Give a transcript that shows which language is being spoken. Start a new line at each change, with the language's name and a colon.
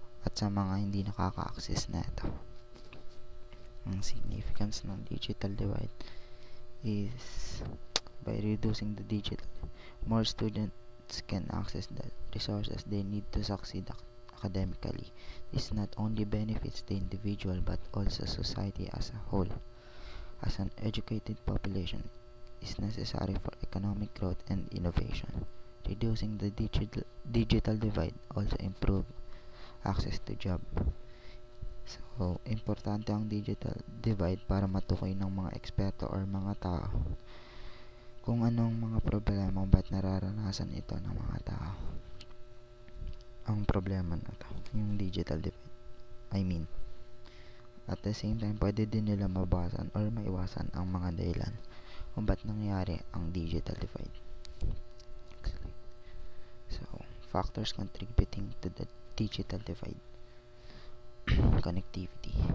Filipino: at sa mga hindi nakaka-access na ito. Ang significance ng
English: digital divide is by reducing the digital, more students can access the resources they need to succeed academically. This not only benefits the individual but also society as a whole, as an educated population is necessary for economic growth and innovation. Reducing the digital divide also improve access to job.
Filipino: So, importante ang digital divide para matukoy ng mga eksperto or mga tao kung anong mga problema ba't nararanasan ito ng mga tao. Ang problema na to, yung digital divide. At the same time, pwede din nila mabawasan or maiwasan ang mga dahilan kung ba't nangyari ang digital divide.
English: So, factors contributing to the digital divide. Connectivity.